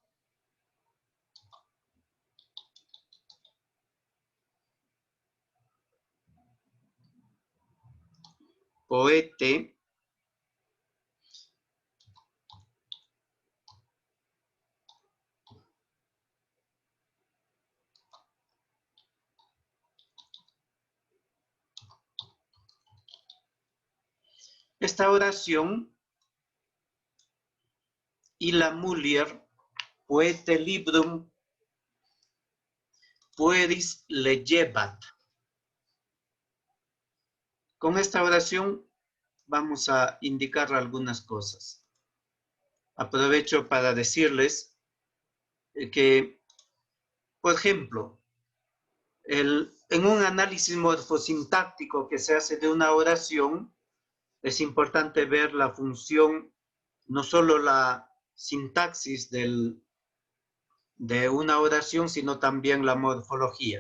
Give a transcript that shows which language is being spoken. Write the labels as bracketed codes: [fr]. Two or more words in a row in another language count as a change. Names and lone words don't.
[es] poete esta oración y la mujer [la] poete librum pueris legebat. [es] Con esta oración vamos a indicar algunas cosas. Aprovecho para decirles que, por ejemplo, en un análisis morfosintáctico que se hace de una oración, es importante ver la función, no solo la sintaxis de una oración, sino también la morfología.